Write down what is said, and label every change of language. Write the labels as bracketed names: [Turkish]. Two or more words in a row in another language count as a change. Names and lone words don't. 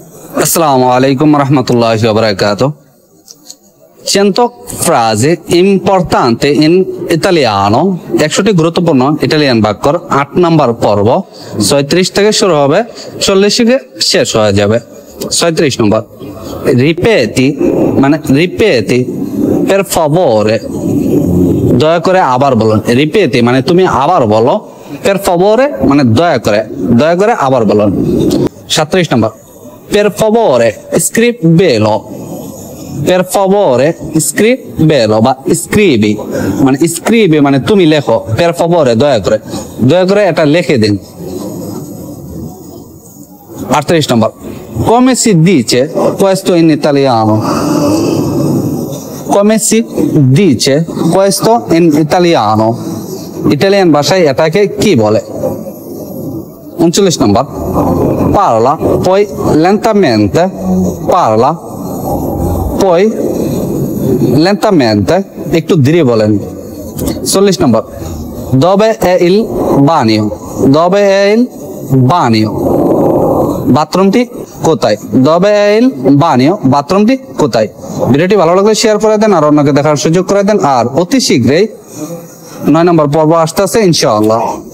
[Arabic] السلام عليكم ورحمة الله وبركاته. [Italian] 100 frasi importanti in italiano, [Bangla] 100টি গুরুত্বপূর্ণ ইতালিয়ান বাক্যর 8 নাম্বার পর্ব 36 থেকে শুরু হবে 40 থেকে শেষ হয়ে যাবে। 36 নম্বর, রিপেটি মানে রিপেটি [Italian] per favore, [Bangla] দয়া করে আবার বলুন। রিপেটি মানে তুমি আবার বলো, [Italian] per favore [Bangla] মানে দয়া করে আবার বলুন। 37 নম্বর, [Italian] per favore scrivelo, per favore scrivelo বা scrivi মানে scrivi [Bangla] মানে তুমি লেখো, [Italian] per favore [Bangla] দয়া করে এটা লিখে দিন। 38 নম্বর, [Italian] come si dice questo in italiano, come si dice questo in italiano, [Bangla] ইতালিয়ান ভাষায় এটাকে কি বলে? 39 নম্বর, [Italian] parla poi lentamente, parla poi lentamente, [Bangla] একটু ধীরে বলেন। 40 নম্বর, [Italian] dove è il bagno, dove è il bagno, [Bangla] বাথরুমটি কোথায়? dove è il bagno, বাথরুমটি কোথায়? ভিডিওটি ভালো লাগলে শেয়ার করে দেন আর অন্যকে দেখার সুযোগ করে দেন। আর অতি শীঘ্রই 9 নম্বর পর্ব আসতেছে ইনশাআল্লাহ।